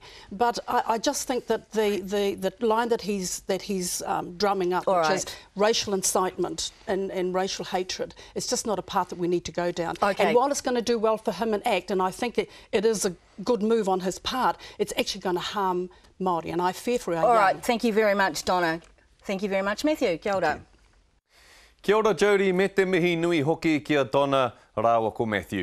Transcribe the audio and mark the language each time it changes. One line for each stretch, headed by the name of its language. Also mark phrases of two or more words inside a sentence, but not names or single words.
English: But I just think that the line that he's drumming up, which is racial incitement and racial hatred, it's just not a path that we need to go down. Okay. And while it's going to do well for him and ACT, and I think it is a good move on his part, it's actually going to harm Māori, and I fear for our young. All right, thank you very much, Donna. Thank you very much, Matthew.
Māori: Kia ora. Kia ora, Jodie, me te mihi nui hoki kia Donna, rāua ko Matthew.